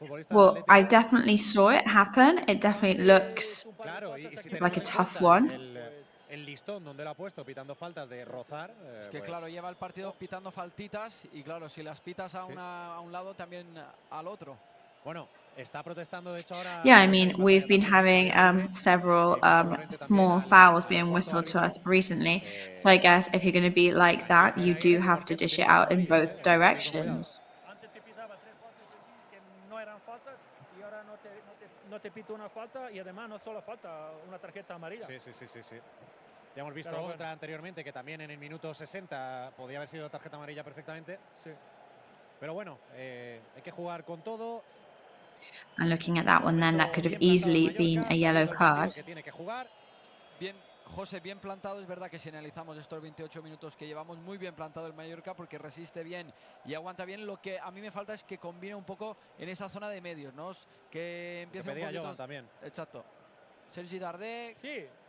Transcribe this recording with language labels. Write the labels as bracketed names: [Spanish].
[English] Well, I definitely saw it happen. It definitely looks like a tough one. [Spanish] El listón donde lo ha puesto pitando faltas de rozar. Es que claro, lleva el partido pitando faltitas y claro, si las pitas a un lado, también al otro. Bueno, está protestando de hecho ahora. [English] Yeah, I mean, we've been having several small fouls being whistled to us recently. So I guess if you're going to be like that, you do have to dish it out in both directions. [Spanish] Antes te pitaba 3 faltas que no eran faltas y ahora no te pita una falta y además no solo falta, una tarjeta amarilla. Sí. Ya hemos visto otra anteriormente que también en el minuto 60 podía haber sido tarjeta amarilla perfectamente. Sí. Pero bueno, hay que jugar con todo. [English] And looking at that one then, that could have easily been a yellow card. [Spanish] Bien, José, bien plantado. Es verdad que si analizamos estos 28 minutos que llevamos, muy bien plantado el Mallorca porque resiste bien y aguanta bien. Lo que a mí me falta es que combine un poco en esa zona de medios, ¿no? Que empiece un poquito... también. Exacto. Sergi Darder. Sí.